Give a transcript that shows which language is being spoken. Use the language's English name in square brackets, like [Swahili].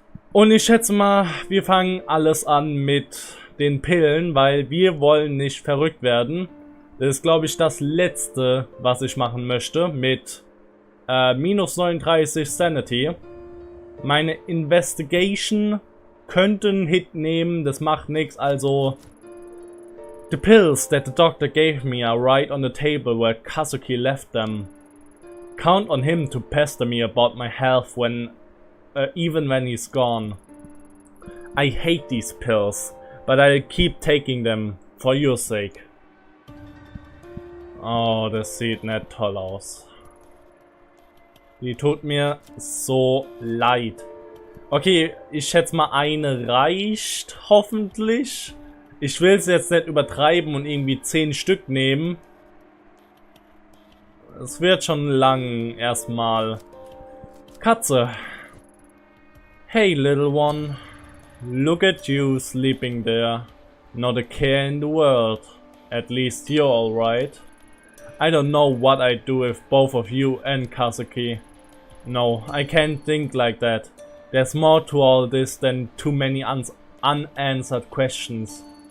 [German] Und ich schätze mal, wir fangen alles an mit den Pillen, weil wir wollen nicht verrückt werden. Das ist, glaube ich, das letzte, was ich machen möchte mit minus 39 Sanity. Meine Investigation könnte einen Hit nehmen, das macht nichts, also... [English] The pills that the doctor gave me are right on the table where Kazuki left them. Count on him to pester me about my health even when he's gone. I hate these pills, but I'll keep taking them for your sake. [German] Oh, das sieht nicht toll aus. Die tut mir so leid. Okay, ich schätze mal eine reicht, hoffentlich. Ich will es jetzt nicht übertreiben und irgendwie 10 Stück nehmen. Es wird schon lang erstmal. Katze. [English] Hey little one. Look at you sleeping there. Not a care in the world. At least you're alright. I don't know what I'd do if both of you and Kazuki. No, I can't think like that. There's more to all this than too many unanswered questions.